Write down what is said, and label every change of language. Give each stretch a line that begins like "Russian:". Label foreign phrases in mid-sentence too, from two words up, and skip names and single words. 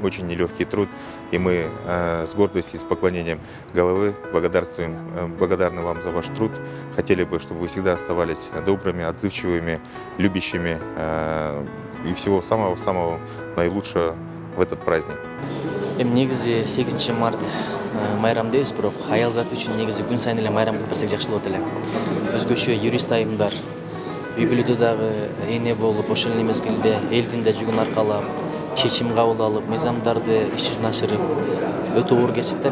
Russian: Очень нелегкий труд, и мы с гордостью и с поклонением головы благодарны вам за ваш труд. Хотели бы, чтобы вы всегда оставались добрыми, отзывчивыми, любящими и всего самого-самого наилучшего в этот праздник.
Kyrgyz: Негизи 8 март майрам дейбиз, бирок аял заты үчүн негизи күн сайын эле майрам кылып берсек жакшы болот эле. Өзгөчө юрист айымдар үй бүлөдө дагы эне болуп, ошол эле мезгилде элдин да жүгүн аркалап, чечим кабыл алып, мыйзамдарды иш жүзүнө ашырып өтө оор кесип да.